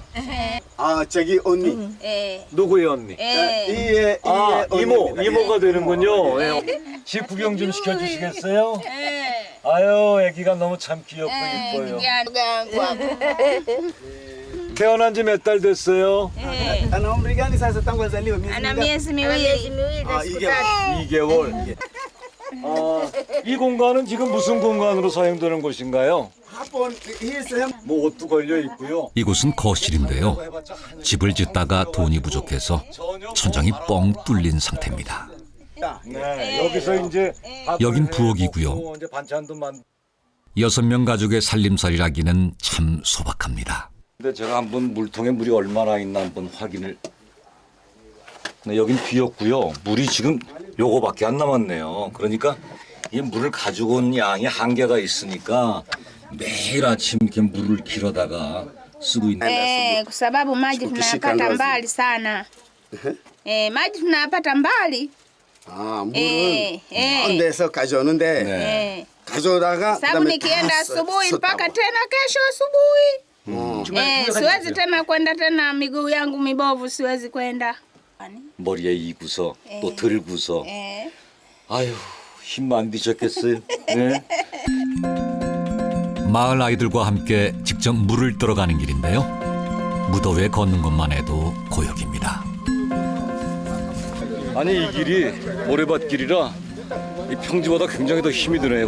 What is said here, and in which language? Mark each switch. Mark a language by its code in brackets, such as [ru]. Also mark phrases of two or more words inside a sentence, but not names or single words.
[ko] 아, 저기 언니. 누구예요, 언니? 이에 아, 언니입니다. 이모가 되는군요. 예. 집 구경 좀 시켜주시겠어요? 아유, 아기가 너무 참 귀엽고 이뻐요. 태어난 지 몇 달 됐어요? [sw] Ana umri gani sasa tangu azaliwe? Miezi mingapi? [ko] 아, 이게 2개월. 아, 이 공간은 지금 무슨 공간으로 사용되는 곳인가요? [sw] hapo hii sehemu [ko] 뭐 옷도 걸려 있고요. 이곳은 거실인데요. 집을 짓다가 돈이 부족해서 천장이 뻥 뚫린 상태입니다. 네, 여기서 이제 여긴 부엌이고요. 먹고 이제 반찬도 만. 6명 가족의 살림살이라기는 참 소박합니다. 근데 제가 한번 물통에 물이 얼마나 있나 한번 확인을. 네, 여긴 비었고요. 물이 지금 요거밖에 안 남았네요. 그러니까 이 물을 가지고 온 양이 한계가 있으니까 매일 아침 이렇게 물을 길어다가 쓰고 있는. [sw] kwa sababu maji tunayapata mbali sana. Maji tunayapata mbali. [ko] 물은 먼데서 가져오는데 네. 가져오다가 [sw] Sababu nikienda asubuhi mpaka tena kesho asubuhi. Siwezi tena kwenda tena, miguu yangu mibovu, siwezi kwenda. [ko] 머리에 이고서 또 들고서. Eh. 아유, 힘 안 드셨겠어요? 네. 마을 아이들과 함께 직접 물을 떠러가는 길인데요. 무더위에 걷는 것만 해도 고역입니다. 아니 이 길이 모래밭길이라 이 평지보다 굉장히 더 힘이 드네요.